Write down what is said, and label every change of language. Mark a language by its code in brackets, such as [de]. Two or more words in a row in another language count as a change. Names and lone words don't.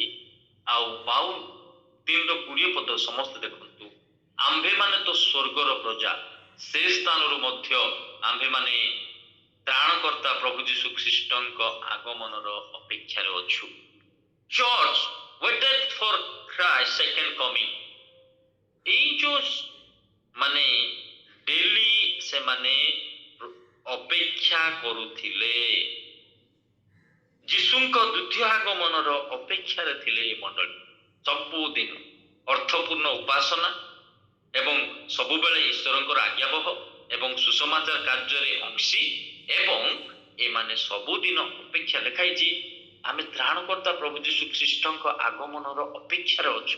[or] ଆଉ ପାଉଲ 3:20 ପଦ ସମସ୍ତେ ଦେଖନ୍ତୁ, ଆମ୍ଭେମାନେ ତ ସ୍ୱର୍ଗର ପ୍ରଜା, ସେ ସ୍ଥାନରୁ ମଧ୍ୟ ଆମ୍ଭେମାନେ ତ୍ରାଣକର୍ତ୍ତା ପ୍ରଭୁ ଯୀଶୁ ଖ୍ରୀଷ୍ଟଙ୍କ ଆଗମନର ଅପେକ୍ଷାରେ ଅଛୁ। [en] ଚର୍ଚ୍ଚ waited for Christ's second coming। [or] ଏଇ ଯୋଉ ମାନେ ଡେଲି ସେମାନେ ଅପେକ୍ଷା କରୁଥିଲେ, ଯୀଶୁଙ୍କ ଦ୍ୱିତୀୟ ଆଗମନର ଅପେକ୍ଷାରେ ଥିଲେ ଏ ମଣ୍ଡଳୀ। ସବୁଦିନ ଅର୍ଥପୂର୍ଣ୍ଣ ଉପାସନା ଏବଂ ସବୁବେଳେ ଈଶ୍ୱରଙ୍କର ଆଜ୍ଞାବହ ଏବଂ ସୁସମାଚାର କାର୍ଯ୍ୟରେ ଅଂଶୀ ଏବଂ ଏମାନେ ସବୁଦିନ ଅପେକ୍ଷା ଲେଖାଇଛି ଆମେ ତ୍ରାଣକର୍ତ୍ତା ପ୍ରଭୁ ଯୀଶୁ ଖ୍ରୀଷ୍ଟଙ୍କ ଆଗମନର ଅପେକ୍ଷାରେ ଅଛୁ।